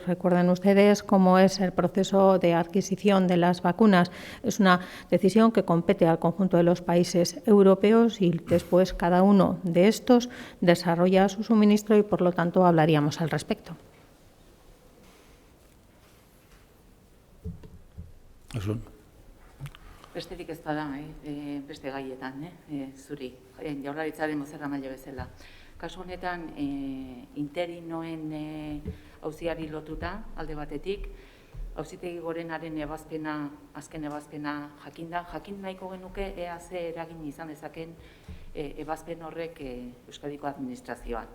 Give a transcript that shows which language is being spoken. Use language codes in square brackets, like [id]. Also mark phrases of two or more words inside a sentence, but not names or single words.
[es] Recuerden ustedes cómo es el proceso de adquisición de las vacunas. Es una decisión que compete al conjunto de los países europeos y después cada uno de estos desarrolla su suministro y, por lo tanto, hablaríamos al respecto. Eso. [eu] Besterik ez bada, beste gaietan, zuri, Jaurlaritzaren bozeramaile bezala. Kasu honetan, interinoen auziari lotuta, alde batetik, Auzitegi Gorenaren azken ebazpena jakin nahiko genuke ea ze eragin izan dezaken ebazpen horrek Euskadiko administrazioan.